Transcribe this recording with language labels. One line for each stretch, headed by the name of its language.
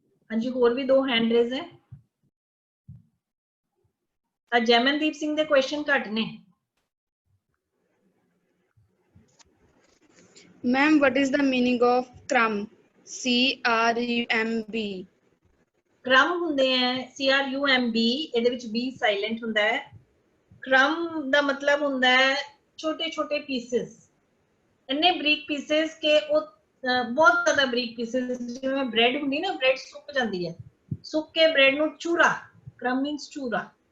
Punjabi: हाँ जी और भी दो हैंड रेज है जैमनदीप सिंह दे क्वेश्चन घट ने
English: Ma'am, what is the meaning of crumb? CRUMB.
Punjabi: क्रम ਹੁੰਦੇ ਹੈ CRUMB ਇਹਦੇ ਵਿੱਚ B ਸਾਇਲੈਂਟ ਹੁੰਦਾ ਹੈ क्रम ਦਾ ਮਤਲਬ ਹੁੰਦਾ ਹੈ ਛੋਟੇ ਛੋਟੇ ਪੀਸਸ ਇੰਨੇ ਬਰੀਕ ਪੀਸਸ ਕਿ ਉਹ ਬਹੁਤ ਜ਼ਿਆਦਾ ਬਰੀਕ ਪੀਸਸ ਜਿਵੇਂ ਬ੍ਰੈਡ ਹੁੰਦੀ ਨਾ ਬ੍ਰੈਡ ਸੁੱਕ ਜਾਂਦੀ ਹੈ ਸੁੱਕ ਕੇ ਬ੍ਰੈਡ ਨੂੰ ਚੂਰਾ क्रम ਮੀਨਸ ਚੂਰਾ